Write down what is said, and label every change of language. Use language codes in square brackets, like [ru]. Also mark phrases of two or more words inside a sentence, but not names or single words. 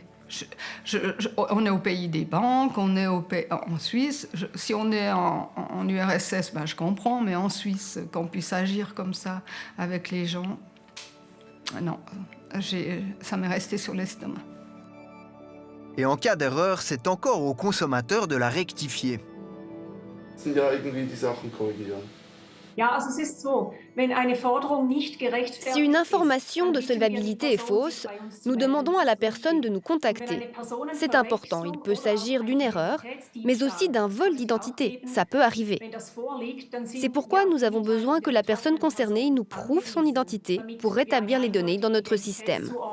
[fr] On est au pays des banques, on est en Suisse. Si on est en URSS, je comprends, mais en Suisse, qu'on puisse agir comme ça avec les gens, non, ça m'est resté sur l'estomac. Et en cas d'erreur, c'est encore au consommateur de la rectifier. [de] Sind ja irgendwie die Sachen korrigieren. [fr] Si une information de solvabilité est fausse, nous demandons à la personne de nous contacter. C'est important, il peut s'agir d'une erreur, mais aussi d'un vol d'identité, ça peut arriver. C'est pourquoi nous avons besoin que la personne concernée nous prouve son identité pour rétablir les données dans notre système.